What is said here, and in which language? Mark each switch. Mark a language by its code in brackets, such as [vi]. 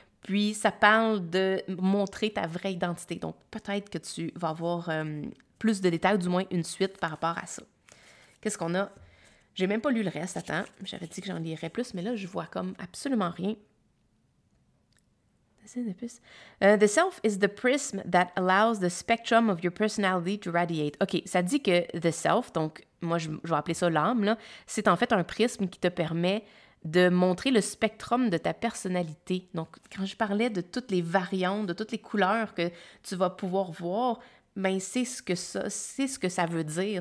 [fr] Puis ça parle de montrer ta vraie identité. Donc peut-être que tu vas avoir plus de détails, ou du moins une suite par rapport à ça. Qu'est-ce qu'on a? J'ai même pas lu le reste, attends. J'avais dit que j'en lirais plus, mais là, je vois comme absolument rien. [en] The self is the prism that allows the spectrum of your personality to radiate. [fr] OK, ça dit que the self, donc moi je vais appeler ça l'âme, là, c'est en fait un prisme qui te permet de montrer le spectrum de ta personnalité. Donc, quand je parlais de toutes les variantes, de toutes les couleurs que tu vas pouvoir voir, ben c'est ce que ça veut dire.